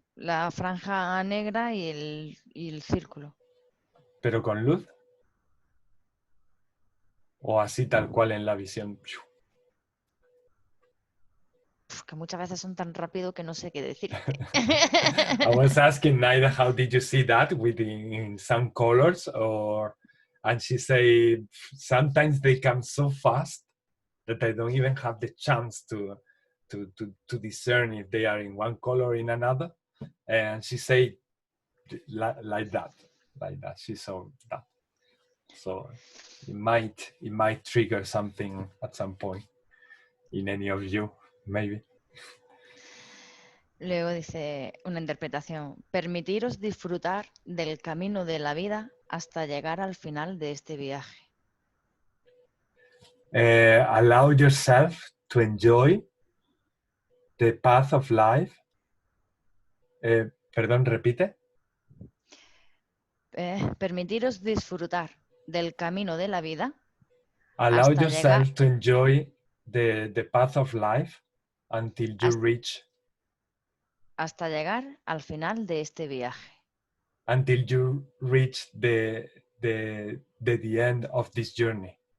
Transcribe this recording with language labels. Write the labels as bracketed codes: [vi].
[es] La franja negra y el círculo. ¿Pero con luz? ¿O así tal cual en la visión? Que muchas veces son tan rápido que no sé qué decir. [en] I was asking Naida, how did you see that in some colors, and she said sometimes they come so fast that I don't even have the chance to discern if they are in one color or in another. And she said like that. She saw that. So it might trigger something at some point in any of you, maybe. [es] Luego dice una interpretación: permitiros disfrutar del camino de la vida hasta llegar al final de este viaje. [en] Allow yourself to enjoy the path of life. [es] Perdón, repite. Permitiros disfrutar del camino de la vida. [en] Allow [es] hasta [en] yourself [es] llegar, [en] to enjoy the path of life until you reach. [es] Hasta llegar al final de este viaje. [en] Until you reach the end of this journey.